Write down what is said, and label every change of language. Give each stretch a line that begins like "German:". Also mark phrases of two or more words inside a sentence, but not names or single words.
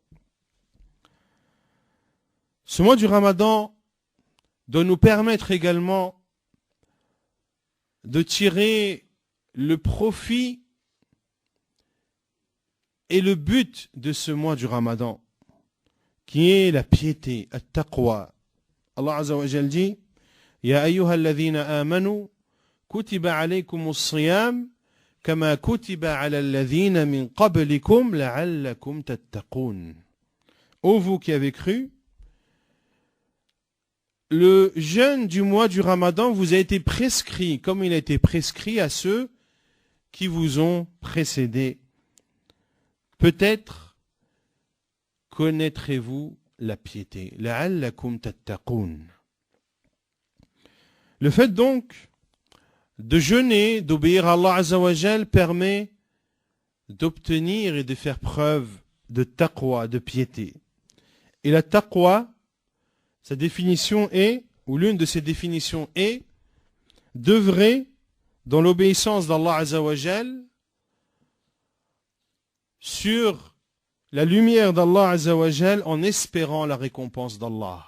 French: Ce mois du Ramadan doit nous permettre également de tirer le profit et le but de ce mois du Ramadan, qui est la piété, at-taqwa. Allah
Arabic: عز وجل
French: dit,
Arabic: يا أيها الذين آمنوا كتب عليكم الصيام كما كتب على الذين من قبلكم لعلكم تتقون.
French: Ô vous qui avez cru, le jeûne du mois du Ramadan vous a été prescrit, comme il a été prescrit à ceux qui vous ont précédés. Peut-être connaîtrez-vous la piété.
Arabic: لعلكم تتقون.
French: Le fait donc de jeûner, d'obéir à Allah
Arabic: عز وجل
French: permet d'obtenir et de faire preuve de taqwa, de piété. Et la taqwa, sa définition est, ou l'une de ses définitions est, d'œuvrer dans l'obéissance d'Allah
Arabic: عز وجل
French: sur la lumière d'Allah
Arabic: عز وجل
French: en espérant la récompense d'Allah.